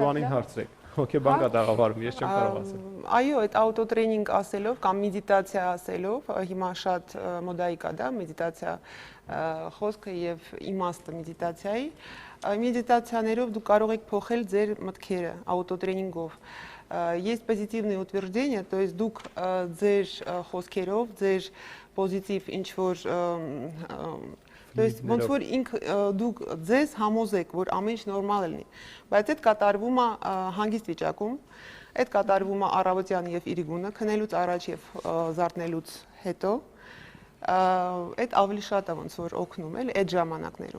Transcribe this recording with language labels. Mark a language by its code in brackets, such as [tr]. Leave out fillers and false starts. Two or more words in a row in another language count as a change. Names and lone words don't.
[hy] հոգեբանին հարցրեք։ Հոգեբան կա դաղավարում, ես չեմ կարող ասել։ Այո, այդ ավտոտրեյնինգ ասելով կամ մեդիտացիա ասելով, հիմա շատ մոդայի կա, դա մեդիտացիա խոսքը եւ իմաստը մեդիտացիայի։ Մեդիտացիաներով դուք կարող եք փոխել ձեր մտքերը ավտոտրեյնինգով։ [ru] Есть позитивные утверждения, то есть [hy] դուք ձեր խոսքերով, ձեր պոզիտիվ ինչ որ [ru] то есть [hy] ոնց որ դուք ձեզ համոզեք, որ ամեն ինչ նորմալ է լինի, բայց այդ կատարվում է հանգիստ վիճակում, այդ կատարվում է առավոտյան եւ իրիգունը, քնելուց առաջ եւ զարթնելուց հետո, այդ ավելի շատ է ոնց որ օգնում էլ այդ ժամանակներում։